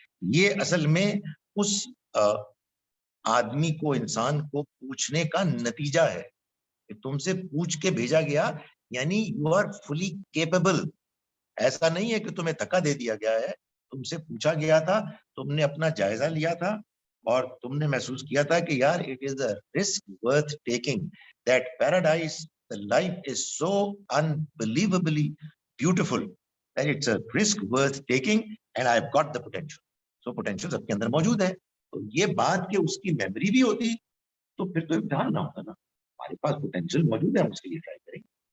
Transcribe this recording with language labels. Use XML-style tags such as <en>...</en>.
<hi>ये असल में उस आदमी को, इंसान को पूछने का नतीजा है कि तुमसे पूछ के भेजा गया, यानी</hi> <en>You are fully capable.</en> <hi>ऐसा नहीं है कि तुम्हें धक्का दे दिया गया है, तुमसे पूछा गया था, तुमने अपना जायजा लिया था और तुमने महसूस किया था कि यार</hi> <en>It is a risk worth taking, that paradise the life is so unbelievably beautiful that it's a risk worth taking and I've got the potential.</en> <hi>So potential सबके अंदर मौजूद है. तो ये बात कि उसकी मेमोरी भी होती तो फिर तो ध्यान ना होता ना. हमारे पास पोटेंशियल मौजूद है, हम उसके लिए ट्राई करेंगे.</hi>